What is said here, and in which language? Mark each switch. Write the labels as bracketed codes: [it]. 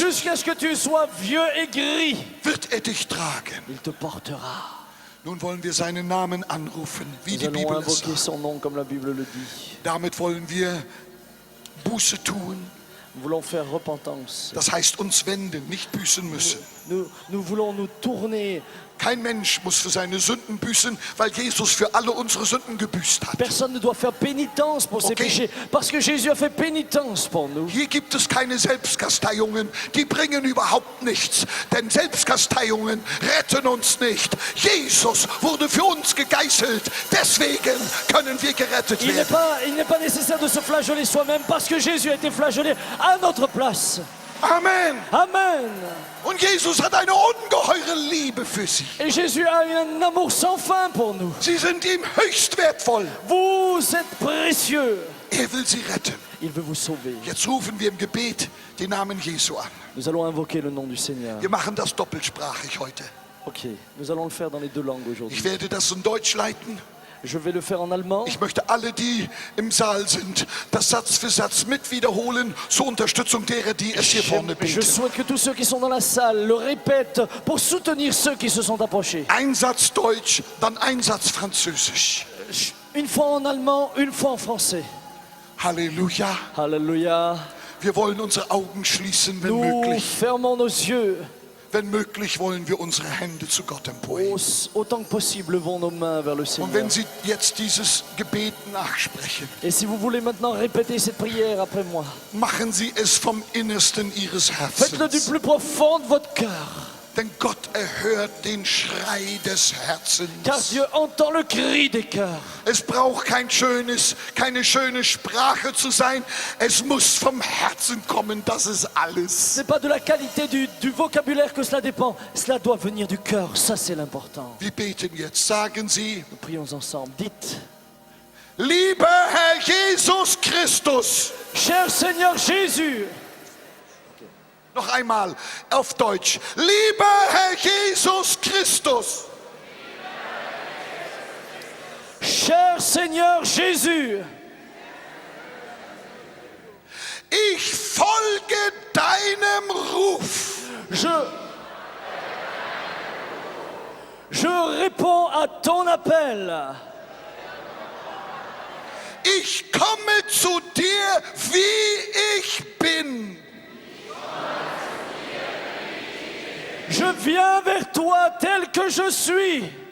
[fr] Jusqu'à ce que tu sois vieux et gris. [de] wird er dich tragen. [fr] Il te portera. [de] Nun wollen wir seinen Namen anrufen, wie [fr] Nous [de] die [fr] allons [de] Bibel es [fr] invoquer [de] sagt. [fr] son nom comme la Bible le dit. [de] Damit wollen wir Buße tun. [fr] Nous voulons faire repentance. [de] Das heißt uns wenden, nicht büßen müssen. [fr] nous voulons nous tourner. [de] Kein Mensch muss für seine Sünden büßen, weil Jesus für alle unsere Sünden gebüßt hat. [fr] Personne ne doit faire pénitence pour ses [en] Okay. [fr] péchés, parce que Jésus a fait pénitence pour nous. [de] Hier gibt es keine Selbstkasteiungen, die bringen überhaupt nichts, denn Selbstkasteiungen retten uns nicht. Jesus wurde für uns gegeißelt, deswegen können wir gerettet [fr] Il [de] werden. [fr] n'est pas nécessaire de se flageller soi-même, parce que Jésus a été flagellé à notre place. [de] Amen. [fr] Amen. [de] Und Jesus hat eine ungeheure Liebe für sie. [fr] Et Jésus a un amour sans fin pour nous. [de] Sie sind ihm höchst wertvoll. [fr] Vous êtes précieux. [de] Er will sie retten. [fr] Il veut vous sauver. [de] Jetzt rufen wir im Gebet den Namen Jesu an. [fr] Nous allons invoquer le nom du Seigneur. [de] Wir machen das doppelsprachig heute. [fr] Ok, nous allons le faire dans les deux langues aujourd'hui. [de] Ich werde das in Deutsch leiten. [fr] Je vais le faire en allemand. [de] Ich möchte alle, die im Saal sind, das Satz für Satz mit wiederholen, zur Unterstützung derer, die es hier vorne [fr] Je [de] beten. [fr] souhaite que tous ceux qui sont dans la salle le répètent pour soutenir ceux qui se sont approchés. [de] Ein Satz Deutsch, dann ein Satz Französisch. [fr] Une fois en allemand, une fois en français. [de] Halleluja. [fr] Alléluia. [de] Wir wollen unsere Augen schließen, wenn [fr] Nous [de] möglich. [fr] fermons nos yeux. [de] Wenn möglich, wollen wir unsere Hände zu Gott emporheben. [fr] Autant que possible, levons nos mains vers le [de] Und [fr] Seigneur. [de] wenn Sie jetzt dieses Gebet nachsprechen, [fr] Et si vous voulez maintenant répéter cette prière après moi, [de] machen Sie es vom Innersten Ihres [fr] faites-le du [de] Herzens. [fr] plus profond de votre cœur. [de] Denn Gott erhört den Schrei des Herzens. [fr] Car Dieu entend le cri des cœurs. [de] Es braucht keine schöne Sprache zu sein. Es muss vom Herzen kommen, das ist alles. [fr] Ce n'est pas de la qualité du vocabulaire que cela dépend. Cela doit venir du cœur. Ça, c'est l'important. [de] Wir beten jetzt. Sagen Sie, [fr] Nous prions ensemble. Dites, [de] lieber Herr Jesus Christus. [fr] cher Seigneur Jésus, [de] Noch einmal auf Deutsch. Lieber Herr Jesus Christus. [fr] cher Seigneur Jésus, [de] Ich folge deinem Ruf. [fr] je réponds à ton appel. [de] Ich komme zu dir, wie ich bin. [fr] Je viens vers toi tel que je suis.